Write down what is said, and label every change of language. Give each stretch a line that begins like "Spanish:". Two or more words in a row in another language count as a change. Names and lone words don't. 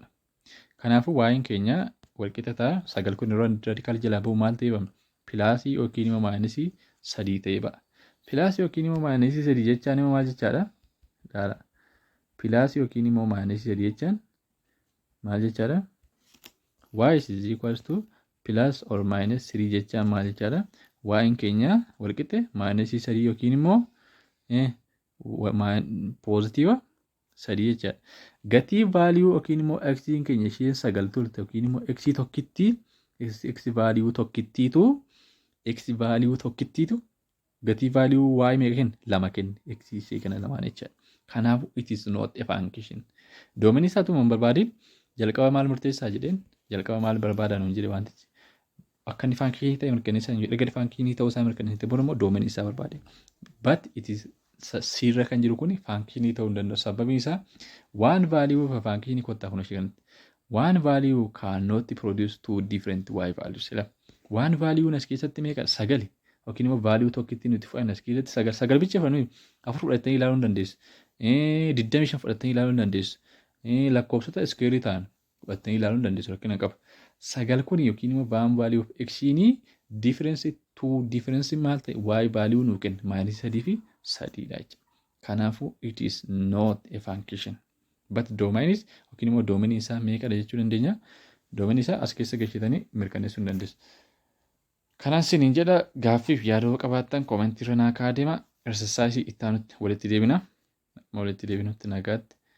Oromo: Kanaafuu y keenya wal qixxee ta'a 9 kun yeroo raadikaalii jalaa bahu maal ta'ee ba'a? Pilaasii yookiin immoo maayinisii 3 ta'ee ba'a. Pilaasii yookiin immoo maayinisii 3 jechaan immoo maal jechaadha? Ilaalaa. Pilaasii yookiin immoo maayinisii 3 jechaan maal jechaadha?
English: Y is equal to plus or minus 3
Oromo: jechaan maal jechaadha? Y keenya wal qixxee minus 3 yookiin immoo positive 3 jechaadha. Gatii value yookiin immoo x keenya isheen 9 turte yookiin immoo x tokkitti x value tokkittiitu gatii value y meeqa kenna? 2 kenna. X ishee kana 2 jechaadha. Kanaafuu
English: it is not a function.
Oromo: Domain isaa tuma hin barbaadin jalqaba maal murteessaa jedheen jalqaba maal barbaadan hin jedhe wantichi. Akka inni function ta'e mirkaneessaa hin jedhu. Erga function ta'uu isaa mirkaneessite booda immoo domain isaa barbaade.
English: But it is
Oromo: sirra kan jiru kuni function ta'uu hin danda'u. Sababni isaa
English: one value of a function
Oromo: kottaa kun ishee kanatti.
English: One value cannot produce two different y values. One value
Oromo: as keessatti meeqa? 9. Yookiin immoo value tokkitti nuti fudhanna as keessatti 9. 9 bicha fudhannu 4 fudhattanii ilaaluu hin dandeessu. 25 fudhattanii ilaaluu hin dandeessu. Lakkoofsota square ta'an fudhattanii ilaaluu hin dandeessu rakkina qaba. 9 kun yookiin immoo
English: one value of x difference two difference
Oromo: maal ta'e
English: y value
Oromo: nu kenna -3 fi 3 dha jechuudha. Kanaafuu
English: it is not a function. But domain is
Oromo: yookiin immoo domain isaa meeqadha jechuu dandeenya. Domain isaa as keessa galchitanii mirkaneessuu hin dandeessu. Kanaan siniin jedha gaaffiif yaada qabaattan koomentii irra naa kaa'aa deema. Exercise itti aanutti walitti deebinutti nagaatti.